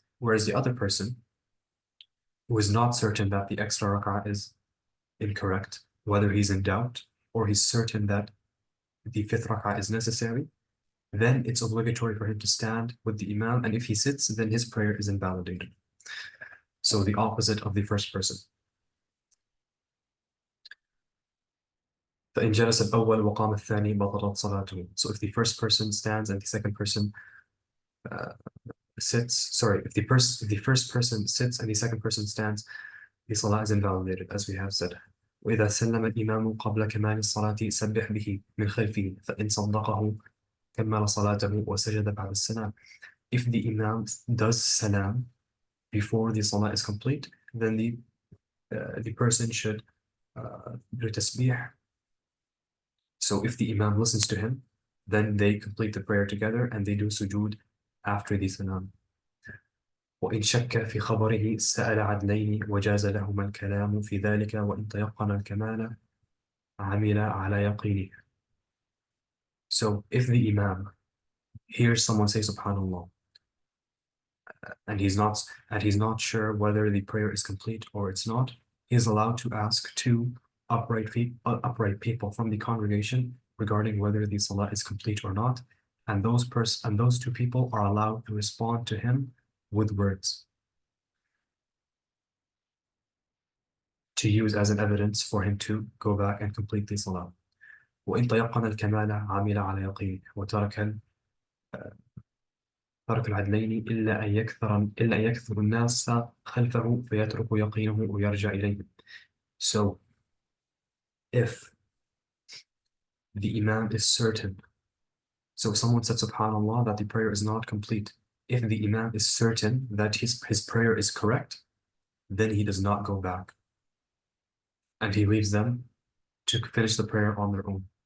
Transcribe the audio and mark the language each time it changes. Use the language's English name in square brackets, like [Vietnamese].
[English] Whereas the other person who is not certain that the extra rak'ah is incorrect, whether he's in doubt or he's certain that the 5th rak'ah is necessary, then it's obligatory for him to stand with the Imam, and if he sits, then his prayer is invalidated. So the opposite of the first person. [Arabic] فإن جلس الأول وقام الثاني بطلت صلاته. [English] So if the first person stands and the second person sits, if the first person sits and the second person stands, the salah is invalidated, as we have said. [Arabic] وإذا سلم الإمام قبل كمال الصلاة سبح به من خلفه فإن صدقه كمل صلاته وسجد بعد السلام. [English] If the Imam does salam before the salah is complete, then the person should do tasbih. So if the Imam listens to him, then they complete the prayer together and they do sujood after the salam. [Arabic] وإن شك في خبره سأل عدلين وجاز لهما الكلام في ذلك وإن تيقن الكمال عمل على يقينه. [English] So if the Imam hears someone say Subhanallah and he's not sure whether the prayer is complete or it's not, he is allowed to ask 2 upright people from the congregation regarding whether the salah is complete or not, and those 2 people are allowed to respond to him with words to use as an evidence for him to go back and complete the salah. [Arabic] وإن تيقن الكمال عمل على يقينه وترك العدلين إلا أن يكثر الناس خلفه فيترك يقينه ويرجع إليه. [English] So if the Imam is certain, so if someone said Subhanallah that the prayer is not complete, if the Imam is certain that his prayer is correct, then he does not go back and he leaves them to finish the prayer on their own.